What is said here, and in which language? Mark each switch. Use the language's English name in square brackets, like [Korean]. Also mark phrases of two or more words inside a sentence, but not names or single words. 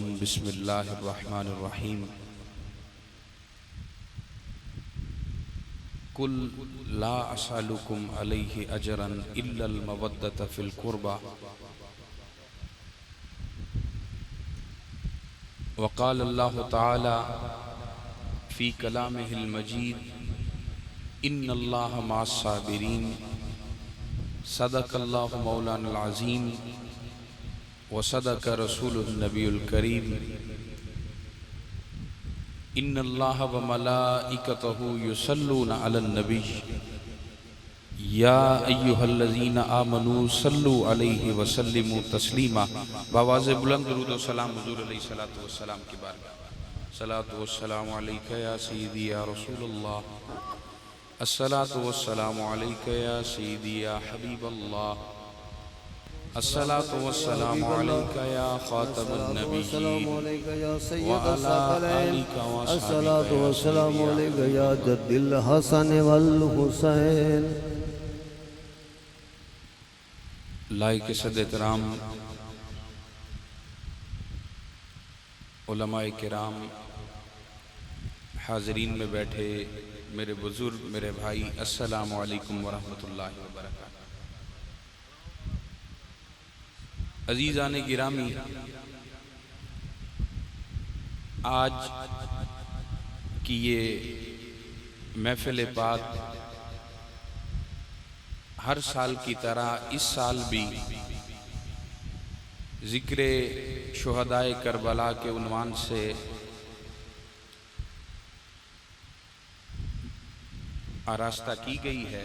[Arabic] بسم الله الرحمن الرحيم قل لا أسألكم عليه أجرا إلا المودة في القربى وقال الله تعالى في كلامه المجيد إن الله مع الصابرين. صدق الله مولانا العظيم وصدق رسوله النبي الكريم. إن الله وملائكته يصلون على النبي يا أيها الذين آمنوا صلوا عليه وسلموا تسليما. [Urdu] بآواز بلند درود و سلام حضور [Arabic] عليه الصلاة والسلام [Urdu] کی بارگاہ. [Arabic] الصلاة والسلام عليك يا سيدي يا رسول الله. الصلاة والسلام عليك يا سيدي يا حبيب الله. الصلاة والسلام عليك يا خاتم النبيين وعلى آلك و الصلاة والسلام عليك يا جد الحسن والحسين. [Urdu] لائق صد احترام علمائے کرام، حاضرین میں بیٹھے میرے بزرگ، میرے بھائی, [Arabic] السلام عليكم ورحمة الله وبركاته. [Urdu] عزیزان گرامی، آج کی یہ محفل پاک ہر سال کی طرح اس سال بھی ذکر شہدائے کربلا کے عنوان سے آراستہ کی گئی ہے.